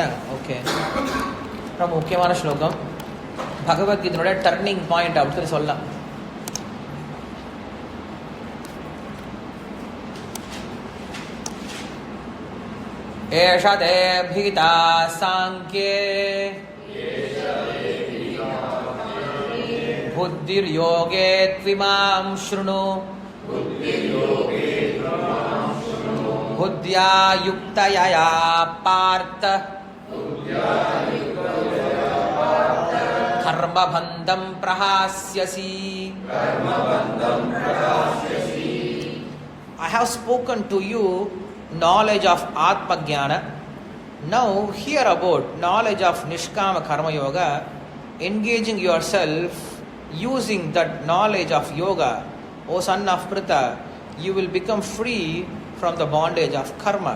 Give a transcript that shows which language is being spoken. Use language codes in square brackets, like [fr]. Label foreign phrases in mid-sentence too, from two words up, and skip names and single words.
[ta] ஓகே, ரொம்ப முக்கியமான ஸ்லோகம். பகவத்கீதையோட [en] turning point [ta] அப்படின்னு சொல்லலாம். [sa] एषा तेऽभिहिता साङ्ख्ये बुद्धिर्योगे त्विमां शृणु बुद्ध्या युक्तया पार्थ कर्मबन्धं प्रहास्यसि। [en] I have spoken to you knowledge of Atma Jnana. Now hear about knowledge of Nishkama Karma Yoga. Engaging yourself using that knowledge of yoga, O son of Pritha, you will become free from the bondage of karma.